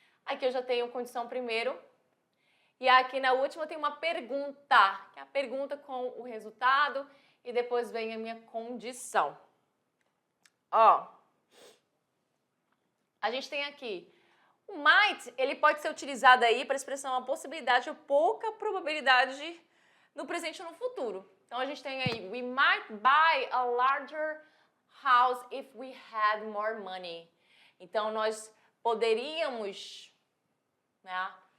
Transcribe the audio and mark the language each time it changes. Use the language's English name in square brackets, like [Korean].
[Portuguese] Aqui eu já tenho condição primeiro. E aqui na última tem uma pergunta, que é a pergunta com o resultado, e depois vem a minha condição. Ó, a gente tem aqui, o might, ele pode ser utilizado aí para expressar uma possibilidade ou pouca probabilidade no presente ou no futuro. Então a gente tem aí, [English] we might buy a larger house if we had more money. [Portuguese] Então nós poderíamos, né?